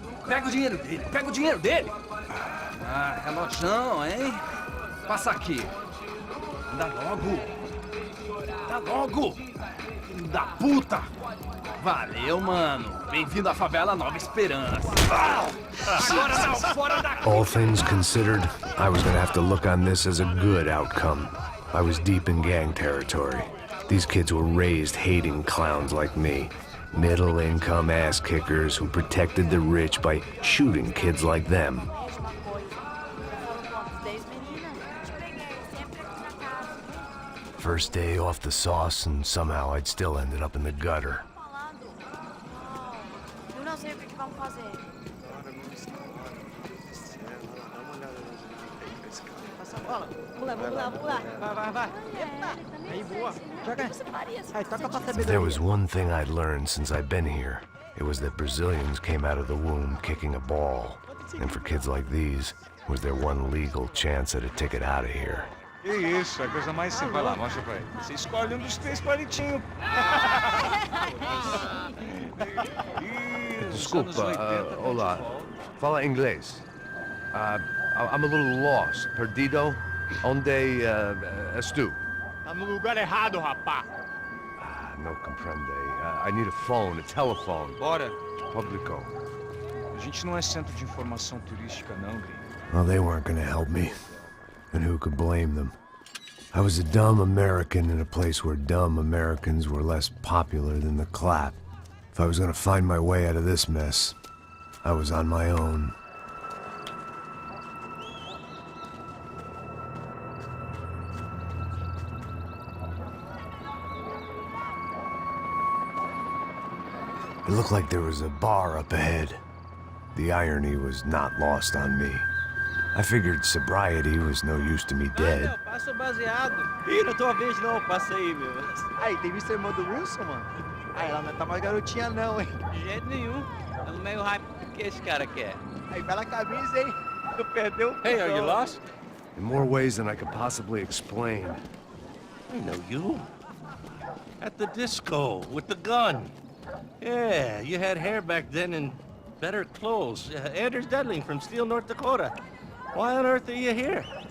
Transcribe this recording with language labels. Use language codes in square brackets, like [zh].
[pt] Pega o dinheiro dele, pega o dinheiro dele. Ah, relojão, hein? Passa aqui. Dá logo. Dá logo. Filho da puta. Valeu, mano. Bem-vindo à favela Nova Esperança. Agora não, fora daqui. [en] All things considered, I was gonna have to look on this as a good outcome. I was deep in gang territory. These kids were raised hating clowns like me. Middle-income ass-kickers who protected the rich by shooting kids like them. First day off the sauce, and somehow I'd still ended up in the gutter. [pt] Eu não sei o que vamos fazer. Passa a bola. Vamos lá, vamos lá, vamos lá. Vai, vai. Eita. Aí, boa. Joga. Aí, toca pra [en] If there was one thing I'd learned since I've been here, it was that Brazilians came out of the womb kicking a ball. And for kids like these, was their one legal chance at a ticket out of here. [pt] Que isso, é a coisa mais simples. Vai lá, mostra pra ele. Você escolhe um dos três palitinhos. Desculpa, olá. Fala inglês. [en] I'm a little lost. [pt] Perdido? Onde estou? Tá no lugar errado, rapá. [es] No comprende. [en] I need a phone, a telephone. [pt] Bora. Publico. A gente não é centro de informação turística, não, gringo. [en] Well, they weren't gonna help me. And who could blame them? I was a dumb American in a place where dumb Americans were less popular than the clap. If I was gonna find my way out of this mess, I was on my own. It looked like there was a bar up ahead. The irony was not lost on me. I figured sobriety was no use to me dead. [pt] Passa o baseado. Ih, não é tua vez não, passa aí, meu. Aí, tem visto a irmã do Wilson, mano? Aí, ela não tá mais garotinha não, hein? De jeito nenhum. Ela meio hype do que esse cara quer. Aí, bela camisa, hein? Tu perdeu. [en] Hey, are you lost? In more ways than I could possibly explain. I know you. At the disco, with the gun. Yeah, you had hair back then and better clothes. Anders Dudling from Steele, North Dakota. Why on earth are you here?